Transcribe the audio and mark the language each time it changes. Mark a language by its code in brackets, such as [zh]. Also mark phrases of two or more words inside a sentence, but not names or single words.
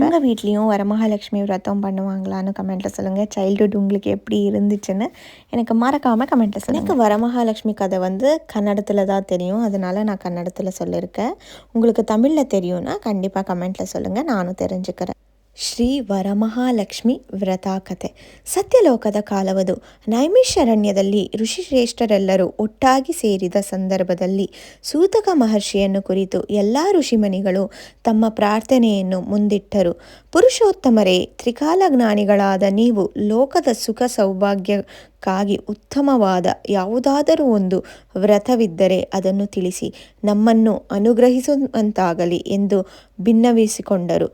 [ta] உங்கள் வீட்லேயும் வரமகாலட்சுமி விரதம் பண்ணுவாங்களான்னு கமெண்ட்டில் சொல்லுங்கள். சைல்டுஹுட் உங்களுக்கு எப்படி இருந்துச்சுன்னு எனக்கு மறக்காமல் கமெண்ட்டில் சொல்லுங்கள். எனக்கு வரமகாலட்சுமி கதை வந்து கன்னடத்தில் தான் தெரியும், அதனால் நான் கன்னடத்தில் சொல்லியிருக்கேன். உங்களுக்கு தமிழில் தெரியும்னா கண்டிப்பாக கமெண்ட்டில் சொல்லுங்கள், நானும் தெரிஞ்சுக்கிறேன். [kn] ಶ್ರೀ ವರಮಹಾಲಕ್ಷ್ಮಿ ವ್ರತಾಕಥೆ. ಸತ್ಯಲೋಕದ ಕಾಲವದು. ನೈಮಿಷಾರಣ್ಯದಲ್ಲಿ ಋಷಿಶ್ರೇಷ್ಠರೆಲ್ಲರೂ ಒಟ್ಟಾಗಿ ಸೇರಿದ ಸಂದರ್ಭದಲ್ಲಿ ಸೂತಕ ಮಹರ್ಷಿಯನ್ನು ಕುರಿತು ಎಲ್ಲ ಋಷಿಮುನಿಗಳು ತಮ್ಮ ಪ್ರಾರ್ಥನೆಯನ್ನು ಮುಂದಿಟ್ಟರು. ಪುರುಷೋತ್ತಮರೇ, ತ್ರಿಕಾಲಜ್ಞಾನಿಗಳಾದ ನೀವು ಲೋಕದ ಸುಖ ಸೌಭಾಗ್ಯಕ್ಕಾಗಿ ಉತ್ತಮವಾದ ಯಾವುದಾದರೂ ಒಂದು ವ್ರತವಿದ್ದರೆ ಅದನ್ನು ತಿಳಿಸಿ ನಮ್ಮನ್ನು ಅನುಗ್ರಹಿಸುವಂತಾಗಲಿ ಎಂದು ಭಿನ್ನವಿಸಿಕೊಂಡರು.